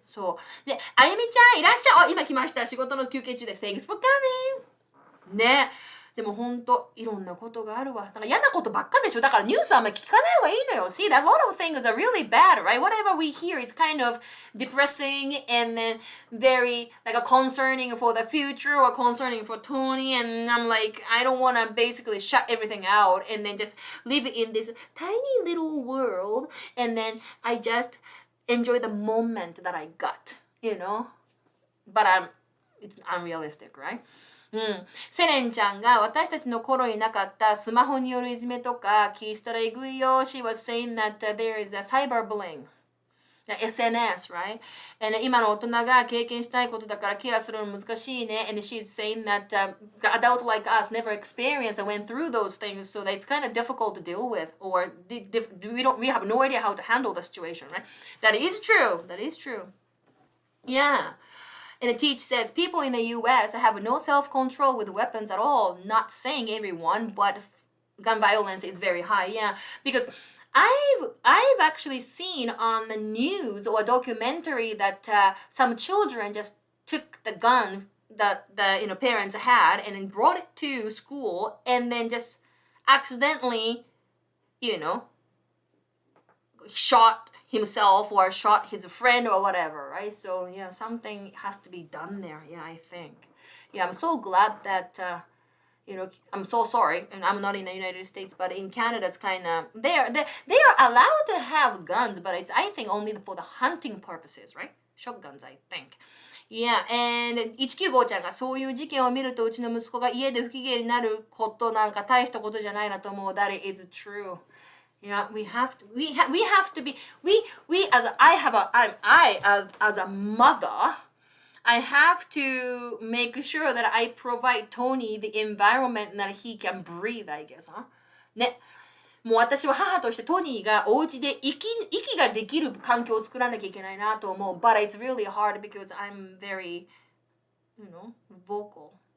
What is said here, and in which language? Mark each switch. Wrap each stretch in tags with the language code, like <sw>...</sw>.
<ja>そうで、あゆみちゃんいらっしゃい。今来ました。仕事の休憩中です。</ja> <en>Thanks for coming.</en> <ja>ね。でもほんといろんなことがあるわ。なんか嫌なことばっかでしょ。だからニュースあんまり聞かない方がいいのよ。</ja> <en>See, a lot of things are really bad, right? Whatever we hear, it's kind of depressing and then very concerning for the future or concerning for Tony. And I'm like, I don't want to basically shut everything out and then just live in this tiny little world. And then I just enjoy the moment that I got, you know? But it's unrealistic, right?</en> <ja>うん。セレンちゃんが私たちの頃になかったスマホによるいじめとか聞いたらえぐいよ。</ja> <en>She was saying that there is a cyberbullying. SNS, right? And</en> <ja>今の大人が経験したいことだからケアするの難しいね。</ja> <en>And she's saying that the adult like us never experienced and went through those things, so that it's kind of difficult to deal with, or we have no idea how to handle the situation, right? That is true. That is true. Yeah.And the teach says people in the U.S. have no self-control with weapons at all. Not saying everyone, but gun violence is very high. Yeah, because I've actually seen on the news or a documentary that some children just took the gun that the parents had and then brought it to school and then just accidentally, shot himself or shot his friend or whatever, right? So yeah, something has to be done there. Yeah, I think. Yeah, I'm so glad that I'm so sorry, and I'm not in the United States, but in Canada, it's kind of they are allowed to have guns, but it's I think only for the hunting purposes, right? Shotguns, I think. Yeah, and</en> <ja>195ちゃんがそういう事件を見るとうちの息子が家で不機嫌になることなんか大したことじゃないなと思う。</ja> <en>That is true.Yeah, we have to be as a mother, I have to make sure that I provide Tony the environment that he can breathe, I guess, huh?</en> <ja>ね。もう私は母としてトニーがお家で息ができる環境を作らなきゃいけないなと思う。</ja> <en>But it's really hard because I'm very, vocal.</en>